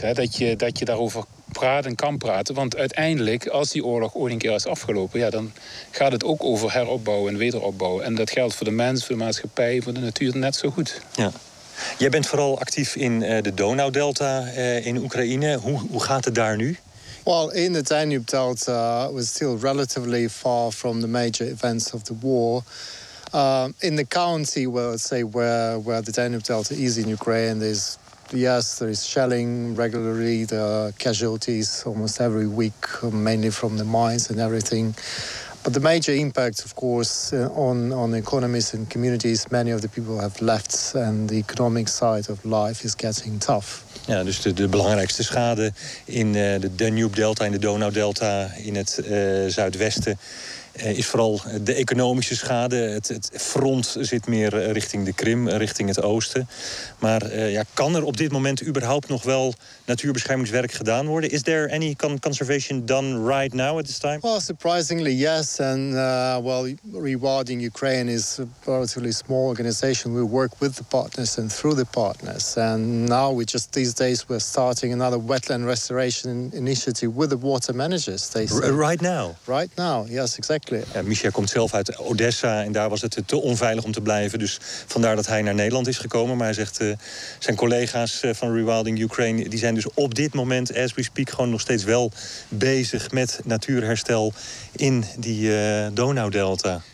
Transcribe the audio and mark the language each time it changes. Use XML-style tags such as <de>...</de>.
<nl>Hè, dat je daarover praat en kan praten. Want uiteindelijk, als die oorlog ooit een keer is afgelopen, ja, dan gaat het ook over heropbouw en wederopbouw. En dat geldt voor de mens, voor de maatschappij, voor de natuur net zo goed. Ja. Jij bent vooral actief in de Donaudelta in Oekraïne. Hoe gaat het daar nu?</nl> <en>Well, in the Danube Delta, it was still relatively far from the major events of the war. In the county, well, let's say where the Danube Delta is in Ukraine, there is shelling regularly. There are casualties almost every week, mainly from the mines and everything. But the major impact, of course, on economies and communities, many of the people have left and the economic side of life is getting tough.</en> <nl>Ja, dus de belangrijkste schade in de Danube Delta, in de Donau Delta, in het zuidwesten, is vooral de economische schade. Het front zit meer richting de Krim, richting het oosten. Maar kan er op dit moment überhaupt nog wel natuurbeschermingswerk gedaan worden?</nl> <en>Is there any conservation done right now at this time? Well, surprisingly, yes. And Rewilding Ukraine is a relatively small organization. We work with the partners and through the partners. And now we just these days we're starting another wetland restoration initiative with the water managers. They say. Right now. Right now. Yes, exactly.</en> <nl>Ja, Michel komt zelf uit Odessa en daar was het te onveilig om te blijven. Dus vandaar dat hij naar Nederland is gekomen. Maar hij zegt zijn collega's van Rewilding Ukraine die zijn dus op dit moment,</nl> <en>as we speak,</en> <nl>gewoon nog steeds wel bezig met natuurherstel in die Donaudelta.</nl>